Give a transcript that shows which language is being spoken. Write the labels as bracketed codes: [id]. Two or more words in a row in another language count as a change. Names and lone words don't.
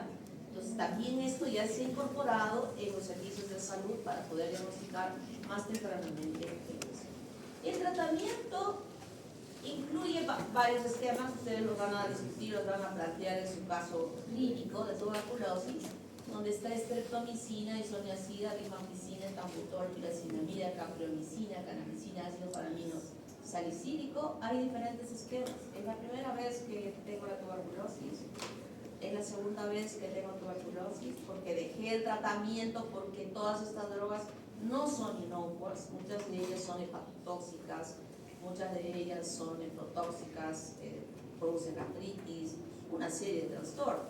[es] Entonces también esto ya se ha incorporado en los servicios de salud para poder diagnosticar más tempranamente el tratamiento. Incluye varios esquemas, ustedes los van a discutir, los van a plantear en su caso clínico de tuberculosis, donde está estreptomicina, isoniazida, rifampicina, etambutol, piracinamida, capreomicina, canamicina, ácido paramino salicílico. Hay diferentes esquemas. Es la primera vez que tengo la tuberculosis, es la segunda vez que tengo tuberculosis, porque dejé el tratamiento porque todas estas drogas no son inocuas, muchas de ellas son hepatotóxicas, muchas de ellas son nefrotóxicas, producen artritis, una serie de trastornos.